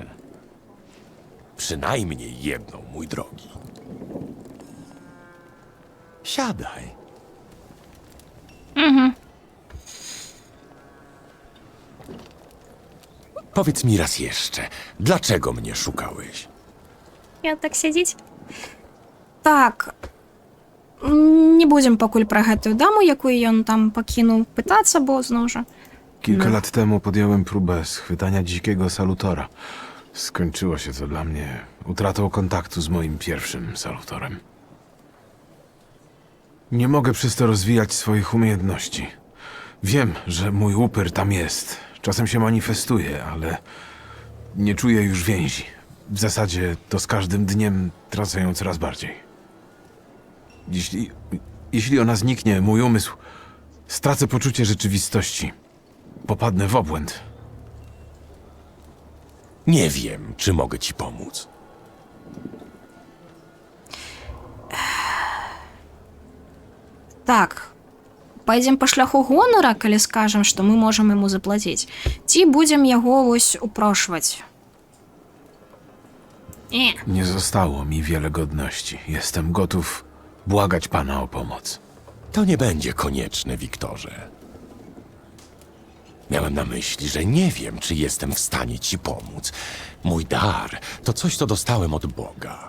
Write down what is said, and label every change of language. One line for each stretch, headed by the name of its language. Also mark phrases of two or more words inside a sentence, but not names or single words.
Polish: Przynajmniej jedną, mój drogi. Siadaj. Powiedz mi raz jeszcze, dlaczego mnie szukałeś? Ja tak siedzieć?
Belarusian: Так. Не будзем пакуль пра гэтую даму, якую ён там пакінуў, пытацца, бо зноў жа.
Polish: Kilka lat temu podjąłem próbę schwytania dzikiego salutora. Skończyło się to dla mnie utratą kontaktu z moim pierwszym salutorem. Nie mogę przez to rozwijać swoich umiejętności. Wiem, że mój upyr tam jest. Czasem się manifestuje, ale nie czuję już więzi. W zasadzie to z każdym dniem tracę ją coraz bardziej. Jeśli ona zniknie, mój umysł, stracę poczucie rzeczywistości. Popadnę w obłęd. Nie wiem, czy mogę ci pomóc.
Belarusian: Так. Пойдзем па шляху гонара, калі скажам, што мы можам яму заплаціць. Ці будзем яго вось упрошваць?
Polish: Nie zostało mi wiele godności. Jestem gotów błagać pana o pomoc. To nie będzie konieczne, Wiktorze. Miałem na myśli, że nie wiem, czy jestem w stanie ci pomóc. Mój dar to coś, co dostałem od Boga.